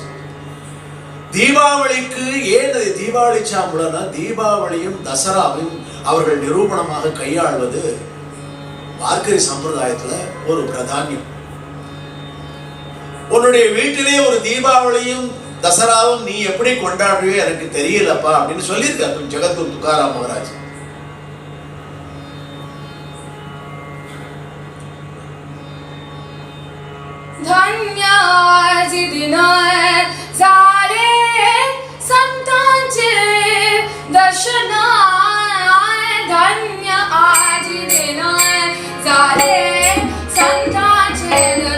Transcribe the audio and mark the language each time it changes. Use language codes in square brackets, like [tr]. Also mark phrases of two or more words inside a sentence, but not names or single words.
[ta] தீபாவளிக்கு ஏன் தீபாவளி சாமுலனா, தீபாவளியும் தசராவையும் அவர்கள் நிரூபணமாக கையாள்வது வார்க்கரி சம்பிரதாயத்துல ஒரு பிரதானியம். உன்னுடைய வீட்டிலே ஒரு தீபாவளியும் தசராவும் நீ எப்படி கொண்டாடுவே எனக்கு தெரியலப்பா அப்படின்னு சொல்லியிருக்காரு ஜெகத்குரு துகாராம் மகாராஜ். [mr] धन्याजी दिन झाले संतांचे दर्शन, धन्य आजी दिन झाले संतांचे